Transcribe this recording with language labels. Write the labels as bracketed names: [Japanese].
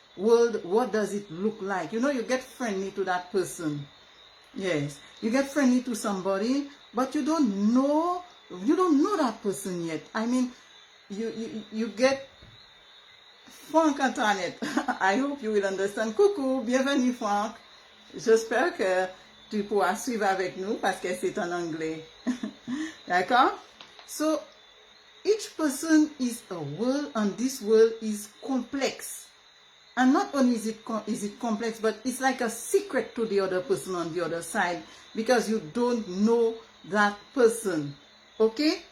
[English] What does it look like? You know, you get friendly to that person. Yes, you get friendly to somebody, but you don't know that person yet. I mean, you get Franck Antoinette. I hope you will understand. [French] Coucou, bienvenue Franck. J'espère que tu pourras suivre avec nous parce que c'est en anglais. D'accord? [English] So, each person is a world, and this world is complex. And not only is it complex, but it's like a secret to the other person on the other side, because you don't know that person. Okay?